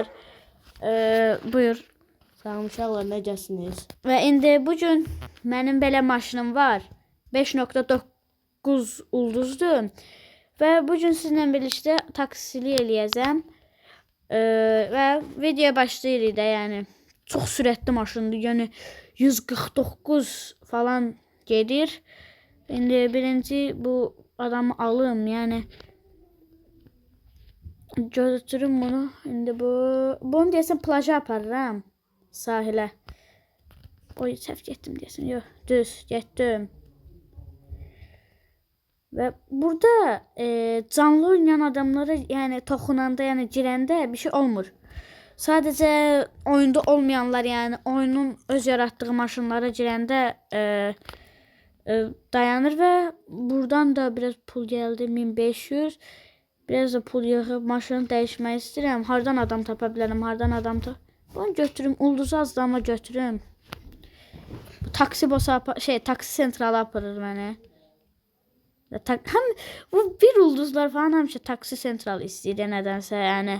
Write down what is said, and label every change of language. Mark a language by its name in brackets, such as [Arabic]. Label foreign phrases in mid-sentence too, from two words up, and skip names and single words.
[Azerbaijani] Buyur. Salam uşaqlar, necəsiniz? Ve indi bugün benim belə maşınım var. 5.9 ulduzdur. [Turkish] Ve bugün sizinle birlikte [Azerbaijani] taksili eləyəcəm. Ve videoya başlayırıq da yani. Çox sürətli maşındır. Yəni 149 falan gedir. İndi birinci bu adamı alım. Yəni götürüm bunu. İndi bunu deyəsən plaja aparıram. Sahilə. Oy, səhv getdim deyəsən. Yox, düz getdim. Ve burada canlı oynayan adamlara yani toxunanda yani girəndə bir şey olmur. [Turkish] Sadece oyunda olmayanlar yani oyunun öz yarattığı maşınlara girəndə dayanır ve buradan da biraz pul geldi 1500. [Azerbaijani] Biraz da pul yığıb maşını dəyişmək istəyirəm. Hardan adam tapa bilərəm, hardan adam tapa. Bunu götürüm, ulduzu az da ama götürüm. Taksi bosa taksi sentrala aparır məni. Hem bu bir ulduzlar falan həmişə taksi sentral istəyir nədənsə yani.